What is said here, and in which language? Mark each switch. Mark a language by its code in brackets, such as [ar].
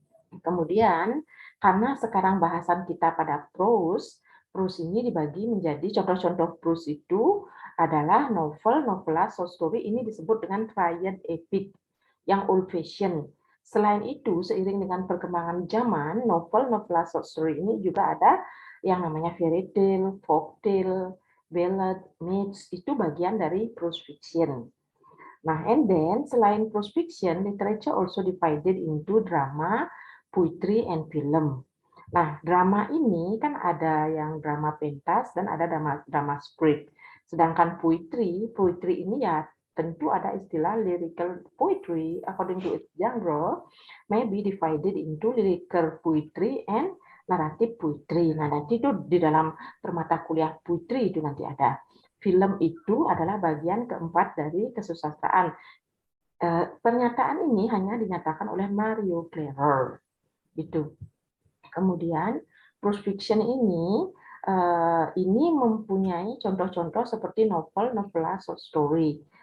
[id] Kemudian, karena sekarang bahasan kita pada prose, prose ini dibagi menjadi contoh-contoh prose itu adalah novel, novela, short story, ini disebut dengan triad epic yang old fashion. Selain itu, seiring dengan perkembangan zaman, novel, novela, short story ini juga ada yang namanya fairy tale, folk tale, ballad, myths, itu bagian dari prose fiction. [en] Nah, and then [id] selain [en] prose fiction, literature also divided into drama, poetry, and film. [id] Nah, drama ini kan ada yang drama pentas dan ada drama script. Sedangkan [en] poetry [id] ini ya tentu ada istilah [en] lyrical poetry according to its genre may be divided into lyrical poetry and narrative poetry. [id] Nah, nanti itu di dalam permata kuliah poetry itu nanti ada. Film itu adalah bagian keempat dari kesusastraan. Pernyataan ini hanya dinyatakan oleh Mario Clarer. Itu. Kemudian, prose fiction ini mempunyai contoh-contoh seperti novel, novela, short story.